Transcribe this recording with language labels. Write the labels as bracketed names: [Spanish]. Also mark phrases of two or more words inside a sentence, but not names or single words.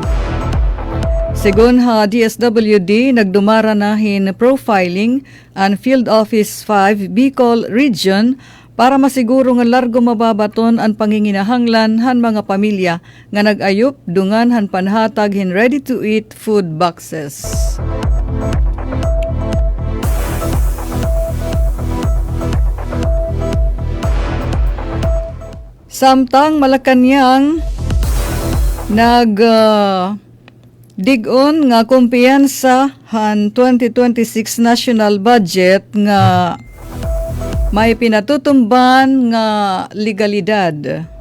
[Waray] Sigon ha DSWD, nagdumara na hin profiling ang Field Office 5 Bicol Region para masiguro nga largo mababaton ang panginginahanglan han mga pamilya nga nag-ayop dungan han panhatag hin [English] ready-to-eat food boxes. [Waray] Samtang Malacañang dig-on nga kumpiyansa han 2026 [English] national budget [Waray] nga may pinatutumban nga legalidad.